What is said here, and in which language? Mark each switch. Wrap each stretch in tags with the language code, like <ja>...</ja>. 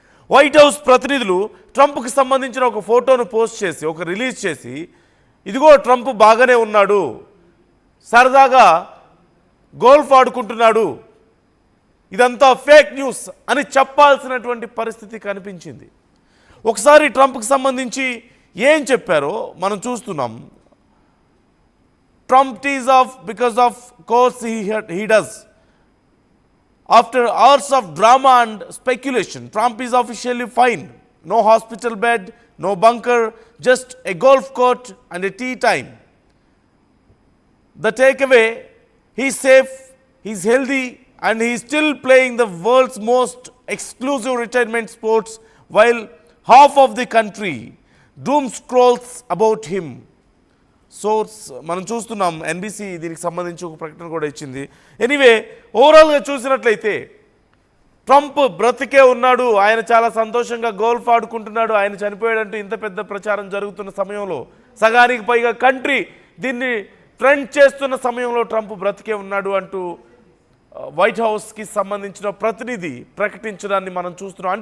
<te>White house ప్రతినిధులు ట్రంప్కి సంబంధించిన ఒక ఫోటోను పోస్ట్ చేసి ఒక రిలీజ్ చేసి ఇదిగో ట్రంప్ బాగానే ఉన్నాడు, సరదాగా గోల్ఫ్ ఆడుకుంటున్నాడు, ఇదంతా ఫేక్ న్యూస్ అని చెప్పాల్సినటువంటి పరిస్థితి కనిపించింది. ఒకసారి ట్రంప్కి సంబంధించి ఏం చెప్పారో మనం చూస్తున్నాం.</te> <en>Trump is off because of course he does. After hours of drama and speculation, Trump is officially fine. No hospital bed, no bunker, just a golf court and a tea time. The takeaway, he's safe, he's healthy, and he's still playing the world's most exclusive retirement sports while half of the country doom scrolls about him.</en> <te>Source మనం చూస్తున్నాం. NBC దీనికి సంబంధించి ఒక ప్రకటన కూడా ఇచ్చింది. Anyway, ఓవరాల్గా చూసినట్లయితే ట్రంప్ బ్రతికే ఉన్నాడు, ఆయన చాలా సంతోషంగా గోల్ఫ్ ఆడుకుంటున్నాడు, ఆయన చనిపోయాడంటూ ఇంత పెద్ద ప్రచారం జరుగుతున్న సమయంలో, సగానికి పైగా కంట్రీ దీన్ని ట్రెండ్ చేస్తున్న సమయంలో ట్రంప్ బ్రతికే ఉన్నాడు అంటూ వైట్ హౌస్కి సంబంధించిన ప్రతినిధి ప్రకటించడాన్ని మనం చూస్తున్నాం.</te>